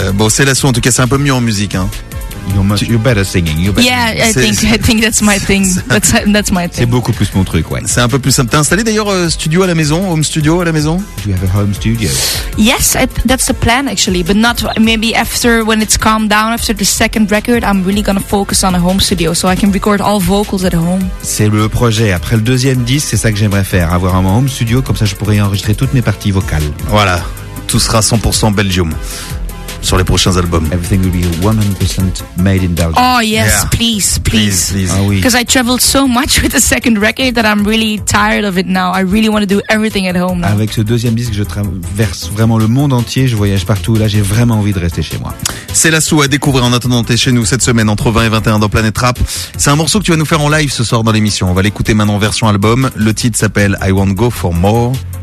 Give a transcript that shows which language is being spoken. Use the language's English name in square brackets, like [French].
[French] Bon, c'est Célasso, en tout cas, c'est un peu mieux en musique. Hein. [English] You're better singing. I think that's my thing. That's my thing. [French] C'est beaucoup plus mon truc, ouais. C'est un peu plus simple. T'as installé d'ailleurs studio à la maison, home studio à la maison? [English] Do you have a home studio? Yes, that's the plan actually, but not maybe after when it's calmed down after the second record. I'm really gonna focus on a home studio so I can record all vocals at home. [French] C'est le projet. Après le deuxième disque, c'est ça que j'aimerais faire, avoir un home studio, comme ça je pourrais enregistrer toutes mes parties vocales. Voilà, tout sera 100% Belgium. Sur les prochains albums. [English] Everything will be 100% made in Belgium. Oh yes, yeah. please. [French] Ah, oui. [English] Because I traveled so much with the second record that I'm really tired of it now. I really want to do everything at home now. [French] Avec ce deuxième disque, je traverse vraiment le monde entier, je voyage partout. Là, j'ai vraiment envie de rester chez moi. C'est la soue à découvrir en attendant t'es chez nous cette semaine entre 20 et 21 dans Planète Rap. C'est un morceau que tu vas nous faire en live ce soir dans l'émission. On va l'écouter maintenant en version album. Le titre s'appelle I Won't Go For More.